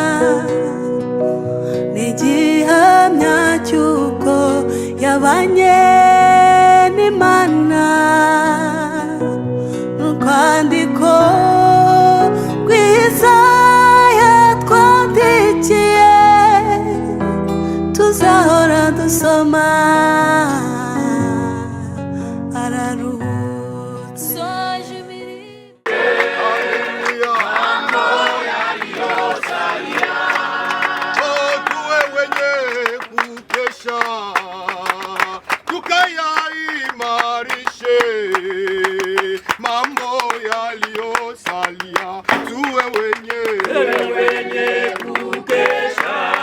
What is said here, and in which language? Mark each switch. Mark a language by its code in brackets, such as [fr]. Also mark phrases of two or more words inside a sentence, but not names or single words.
[rw] n'igihamya cy'uko yabanye n'Imana n'urwandiko rwiza yatwandikiye tuzahora dusoma araruhutse soje [sw] tuwe wenye kukesha tukayaimarishe mambo yaliyosalia tuwe wenye kukesha